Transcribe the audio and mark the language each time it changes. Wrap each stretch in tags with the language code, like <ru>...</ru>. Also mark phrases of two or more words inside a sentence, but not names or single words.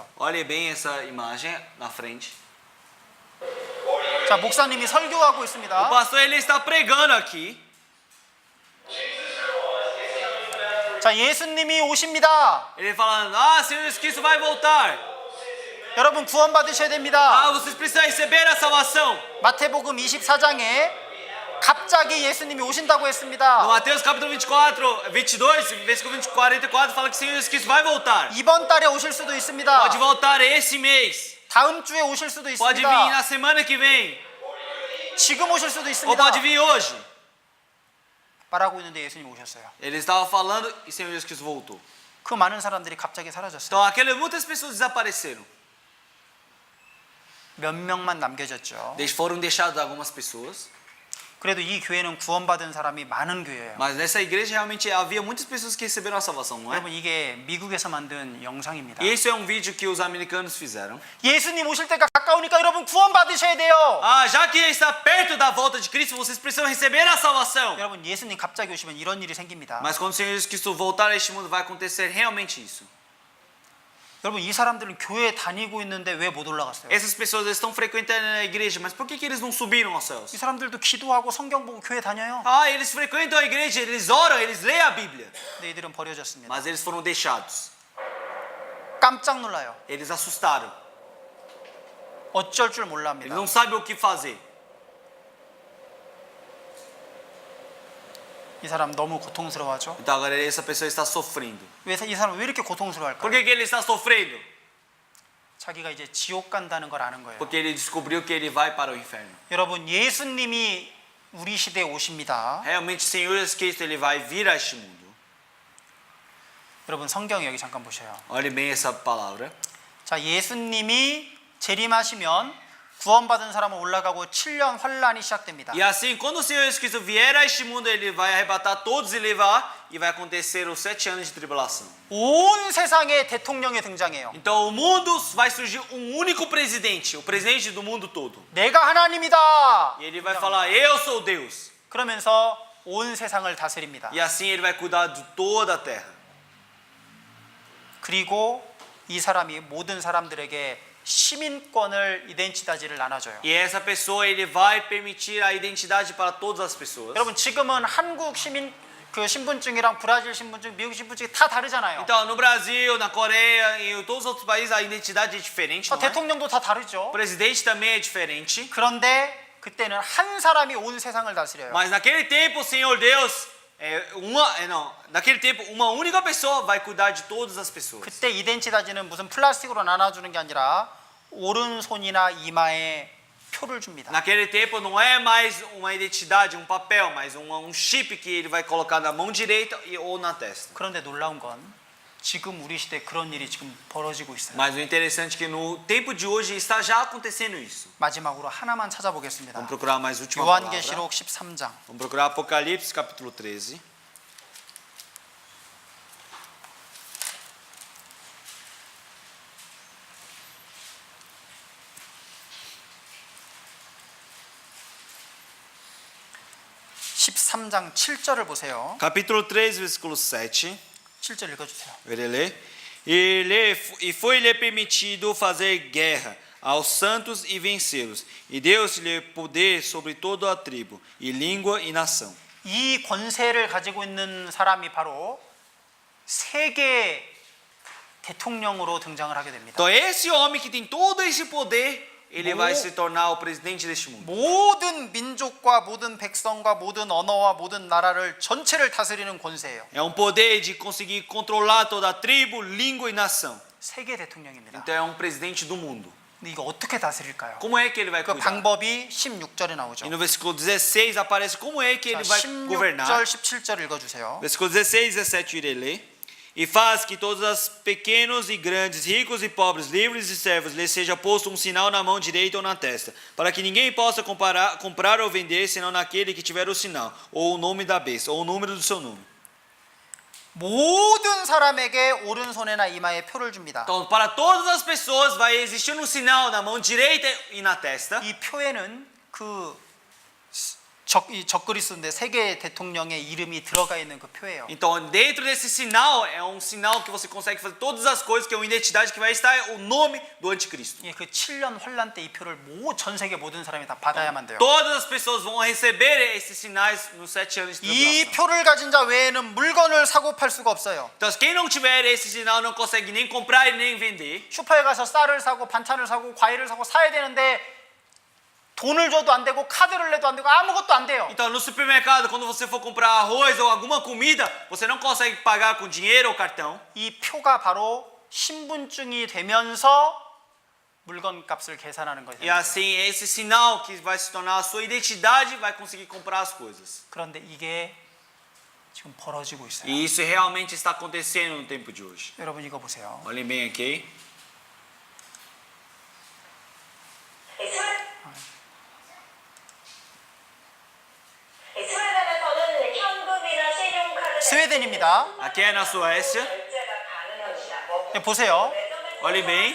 <pt>Olhe bem essa imagem na frente.</pt> <ko>자, 목사님이 설교하고</ko> <pt>O</pt> <ko>있습니다.</ko> <pt>pastor ele está pregando aqui.</pt> <ko>자, 예수님이 오십니다.</ko> <pt>Ele falando: "Ah, Senhor Jesus Cristo vai voltar.</pt> <ko>여러분 구원받으셔야 됩니다.</ko> <pt>Ah, vocês precisam receber a salvação."</pt> <ko>마태복음 24장에 갑자기 예수님이 오신다고</ko> <pt>No</pt> <ko>했습니다.</ko> <pt>Mateus capítulo 24, 22, versículo 44 fala que o Senhor Jesus Cristo vai voltar.</pt> <ko>이번 달에 오실 수도 있습니다.</ko> <pt>Pode voltar esse mês.</pt> <ko>다음 주에 오실 수도</ko> <pt>Pode vir na</pt> <ko>있습니다.</ko> <pt>semana que vem.</pt> <ko>지금 오실 수도</ko> <pt>Ou</pt> <ko>있습니다.</ko> <pt>pode vir hoje.</pt> <ko>말하고 있는데 예수님 오셨어요.</ko> <pt>Ele estava falando e o Senhor Jesus Cristo voltou.</pt> <ko>그 많은 사람들이 갑자기 사라졌어요.</ko> <pt>Então, muitas pessoas desapareceram.</pt> <ko>몇 명만 남겨졌죠.</ko> <pt>Foram deixadas algumas pessoas.</pt> <ko>그래도 이 교회는 구원받은 사람이 많은 교회예요.</ko> <pt>Mas nessa igreja realmente havia muitas pessoas que receberam a salvação, não é?</pt> <ko>여러분 이게 미국에서 만든 영상입니다.</ko> <pt>E esse é um vídeo que os americanos fizeram.</pt> <ko>예수님 오실 때가 가까우니까 여러분 구원받으셔야 돼요.</ko> <pt>Ah, já que está perto da volta de Cristo, vocês precisam receber a salvação.</pt> <ko>여러분 예수님 갑자기 오시면 이런 일이 생깁니다.</ko> <pt>Mas quando o Senhor Jesus Cristo voltar a este mundo, vai acontecer realmente isso.</pt> <ko>여러분 이 사람들은 교회 다니고 있는데 왜 못 올라갔어요?</ko> <pt>Essas pessoas estão frequentando a igreja, mas por que eles não subiram aos céus?</pt> <ko>이 사람들도 기도하고 성경 보고 교회 다녀요.</ko> <pt>Ah, eles frequentam a igreja, eles oram, eles leem a Bíblia.</pt> <ko>근데 이들은 버려졌습니다.</ko> <pt>Mas eles foram deixados.</pt> <ko>깜짝 놀라요.</ko> <pt>Eles assustaram.</pt> <ko>어쩔 줄</ko> <pt>Eles</pt> <ko>몰랍니다.</ko> <pt>não sabem o que fazer.</pt> <ko>이 사람 너무 고통스러워하죠.</ko> <pt>Então agora essa pessoa está sofrendo.</pt> <ko>왜 이 사람 왜 이렇게</ko> <pt>Por</pt> <ko>고통스러워할까요?</ko> <pt>que ele está sofrendo?</pt> <ko>자기가 이제 지옥 간다는 걸 아는 거예요.</ko> <pt>Porque ele descobriu que ele vai para o inferno.</pt> <ko>여러분 예수님이 우리 시대에 오십니다.</ko> <pt>Realmente o Senhor Jesus Cristo ele vai vir a este mundo.</pt> <ko>여러분 성경 여기 잠깐 보셔요.</ko> <pt>Olhe bem essa palavra.</pt> <ko>자, 예수님이 재림하시면 구원받은 사람은 올라가고 7년 환란이 시작됩니다.</ko> <pt>E assim, quando o Senhor Jesus Cristo vier a este mundo, ele vai arrebatar todos e levar, e vai acontecer os 7 anos de tribulação.</pt> <ko>온 세상에 대통령이 등장해요.</ko> <pt>Então o mundo vai surgir um único presidente, o presidente do mundo todo.</pt> <ko>내가 하나님이다.</ko> <pt>E ele vai falar: "Eu sou Deus."</pt> <ko>그러면서 온 세상을 다스립니다.</ko> <pt>E assim ele vai cuidar de toda a terra.</pt> <ko>그리고 이 사람이 모든 사람들에게 시민권을 이덴티다지를 나눠줘요.</ko> <pt>E essa pessoa ele vai permitir a identidade para todas as pessoas.</pt> <ko>여러분 지금은 한국 시민 그 신분증이랑 브라질 신분증, 미국 신분증이 다 다르잖아요.</ko> <pt>Então, no Brasil, na Coreia e em todos os outros países a identidade é diferente, não é?</pt> <ko>대통령도 다 다르죠.</ko> <pt>O presidente também é diferente.</pt> <ko>그런데 그때는 한 사람이 온 세상을 다스려요.</ko> <pt>Mas naquele tempo, o Senhor Deus naquele tempo uma única pessoa vai cuidar de todas as pessoas.</pt> <ko>그때 이덴티다지는 무슨 플라스틱으로 나눠주는 게 아니라 오른손이나 이마에 표를 줍니다.</ko> <pt>Naquele tempo não é mais uma identidade, um papel, mas um chip que ele vai colocar na mão direita ou na testa.</pt> <ko>그런데 놀라운 건 지금 우리 시대에 그런 일이 지금 벌어지고 있어요.</ko> <pt>Mas o interessante é que no tempo de hoje está já acontecendo isso.</pt> <ko>마지막으로 하나만 찾아보겠습니다.</ko> <pt>Vamos procurar mais última palavra.</pt> <ko>요한계시록 13장.</ko> <pt>Vamos procurar Apocalipse capítulo 13.</pt> <ko>(13장) 7절을 보세요.</ko> <pt>Capítulo 13, versículo 7.</pt> <ko>7절 읽어주세요.</ko> <pt>Ele lê. E foi-lhe permitido fazer guerra aos santos e vencê-los. E deu-lhe poder sobre toda a tribo, e língua e nação.</pt> <ko>이 권세를 가지고 있는 사람이 바로 세계 대통령으로 등장을 하게 됩니다.</ko> <pt>Então esse homem que tem todo esse poder ele vai se tornar o presidente deste mundo.</pt> <ko>모든 민족과 모든 백성과 모든 언어와 모든 나라를 전체를 다스리는 권세예요.</ko> <pt>É um poder de conseguir controlar toda a tribo, língua e nação.</pt> <ko>세계 대통령입니다.</ko> <pt>Então é um presidente do mundo.</pt> <ko>근데 이거 어떻게 다스릴까요?</ko> <pt>Como é que ele vai</pt> <ko>그</ko> <pt>cuidar?</pt> <ko>방법이 16절에 나오죠.</ko> <pt>E no versículo 16 aparece como é que</pt> <ko>자,</ko> <pt>ele vai governar.</pt> <ko>16절, 17절 읽어주세요.</ko> <pt>Versículo 16 e 17 eu irei ler. E faz que todos os pequenos e grandes, ricos e pobres, livres e servos, lhes seja posto um sinal na mão direita ou na testa, para que ninguém possa comprar ou vender, senão naquele que tiver o sinal, ou o nome da besta, ou o número do seu nome.</pt> <ko>모든 사람에게 오른손에나 이마에 표를 줍니다.</ko> <pt>Então, para todas as pessoas vai existir um sinal na mão direita e na testa.</pt> <ko>이 표에는 이 적그리스도인데 세계 대통령의 이름이 들어가 있는 그 표예요.</ko> <pt>Então, dentro desse sinal, é um sinal que você consegue fazer todas as coisas, que é uma identidade que vai estar o nome do anticristo.</pt> <ko>예, 그 7년 환란 때 이 표를 전 세계 모든 사람이 다 받아야만 돼요.</ko> <pt>Todas as pessoas vão receber esses sinais nos 7 anos de</pt> <ko>이</ko> <pt>tribulação.</pt> <ko>표를 가진 자 외에는 물건을 사고 팔 수가 없어요.</ko> <pt>Então, quem não tiver esse sinal não consegue nem comprar e nem vender.</pt> <ko>슈퍼에 가서 쌀을 사고 반찬을 사고 과일을 사고 사야 되는데 돈을 줘도 안 되고 카드를 내도 안 되고 아무것도 안 돼요.</ko> <pt>Então, no supermercado, quando você for comprar arroz ou alguma comida, você não consegue pagar com dinheiro ou cartão.</pt> <ko>이 표가 바로 신분증이 되면서 물건 값을 계산하는 거예요.</ko> <pt>E assim, esse sinal que vai se tornar a sua identidade vai conseguir comprar as coisas.</pt> <ko>그런데 이게 지금 벌어지고 있어요.</ko> <pt>E isso realmente está acontecendo no tempo de hoje.</pt> <ko>여러분 이거 보세요.</ko> <pt>Olhem bem aqui.</pt> <ko>스웨덴에서는 현금이나 신용카드 스웨덴입니다.</ko> <pt>Aqui é na Suécia.</pt> <ko>결제가 가능합니다. 예, 보세요.</ko> <pt>Olhem bem.</pt>